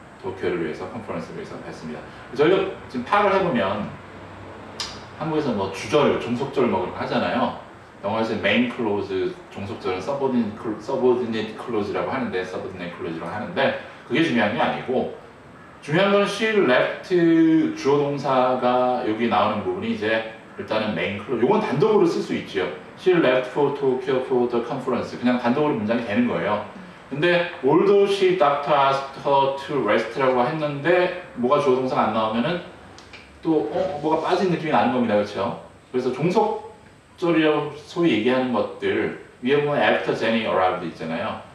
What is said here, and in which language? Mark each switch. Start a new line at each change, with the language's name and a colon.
Korean: 도쿄를 위해서, 컨퍼런스를 위해서 했습니다. 저희가 지금 파악을 해보면 한국에서 뭐 주절, 종속절 뭐 그렇게 하잖아요. 영어에서 main clause, 종속절은 subordinate clause라고 하는데, subordinate clause라고 하는데 그게 중요한 게 아니고 중요한 건
English: she left
Korean: 주어 동사가 여기 나오는 부분이 이제 일단은 메인 클로즈. 요건 단독으로 쓸 수 있죠.
English: She left for Tokyo for the conference.
Korean: 그냥 단독으로 문장이 되는 거예요. 근데
English: although she doctor asked her to rest
Korean: 라고 했는데 뭐가 주어 동사가 안 나오면은 또 뭐가 빠진 느낌이 나는 겁니다. 그렇죠? 그래서 종속절이라고 소위 얘기하는 것들 위에 보면
English: after Jenny arrived
Korean: 있잖아요.